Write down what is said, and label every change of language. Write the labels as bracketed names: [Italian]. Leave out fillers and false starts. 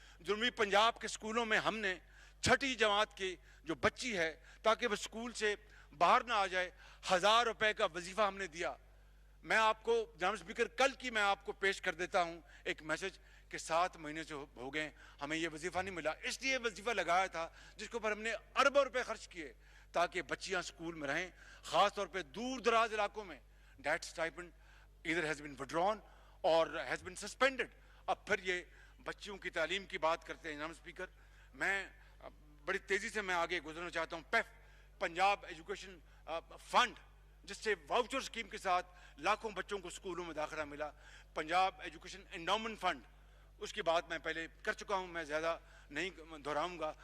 [Urdu] جنوبی پنجاب کے اسکولوں میں ہم نے 6ٹھی جماعت کی جو بچی ہے, تاکہ وہ اسکول سے باہر نہ آ جائے, 1000 روپے کا وظیفہ ہم نے دیا. میں آپ کو جناب اسپیکر کل کی میں آپ کو پیش کر دیتا ہوں ایک میسج کہ 7 مہینے سے ہو گئے ہمیں یہ وظیفہ نہیں ملا. اس لیے وظیفہ لگایا تھا جس کے اوپر ہم نے اربوں روپے خرچ کیے تاکہ بچیاں اسکول میں رہیں, خاص طور پہ دور دراز علاقوں میں. [English] That stipend either has been withdrawn or has been suspended. [Urdu] اب پھر یہ بچیوں کی تعلیم کی بات کرتے ہیں. جناب اسپیکر, میں بڑی تیزی سے میں آگے گزرنا چاہتا ہوں. پیف پنجاب ایجوکیشن فنڈ, جس سے واؤچر اسکیم کے ساتھ لاکھوں بچوں کو اسکولوں میں داخلہ ملا. پنجاب ایجوکیشن انڈاؤمنٹ فنڈ, اس کی بات میں پہلے کر چکا ہوں, میں زیادہ نہیں دہراؤں گا.